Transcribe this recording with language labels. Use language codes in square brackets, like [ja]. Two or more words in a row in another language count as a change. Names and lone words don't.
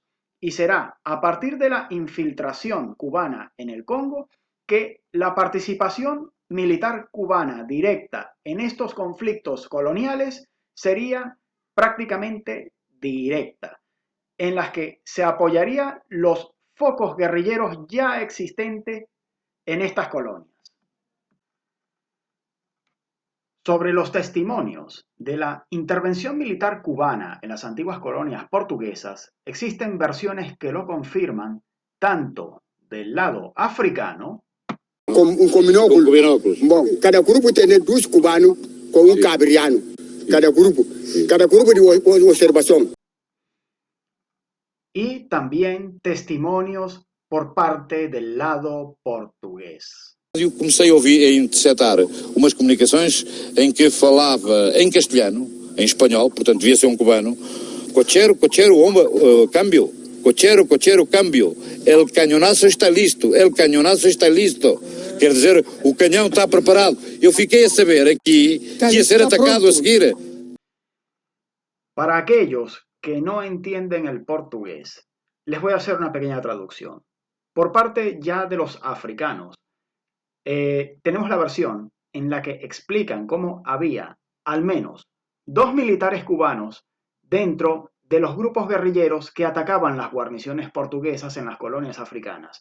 [es] Y será a partir de la infiltración cubana en el Congo que la participación militar cubana directa en estos conflictos coloniales sería prácticamente directa, en las que se apoyaría los focos guerrilleros ya existentes en estas colonias. Sobre los testimonios de la intervención militar cubana en las antiguas colonias portuguesas, existen versiones que lo confirman tanto del lado africano, [pt] com binóculos. Bom, cada grupo tem dois cubanos com cabriano. [es] Cada grupo de observación. Y también testimonios por parte del lado portugués. [pt] Eu comecei a ouvir, a interceptar umas comunicações em que falava em castelhano, em espanhol, portanto devia ser um cubano, [es] cochero, cambio, cochero, cambio, el cañonazo está listo, [pt] quer dizer, o canhão está preparado. Eu fiquei a saber aqui que ia ser atacado a seguir. [es] Para aquellos que no entienden el portugués, les voy a hacer una pequeña traducción. Por parte ya de los africanos, tenemos la versión en la que explican cómo había al menos 2 militares cubanos dentro de los grupos guerrilleros que atacaban las guarniciones portuguesas en las colonias africanas.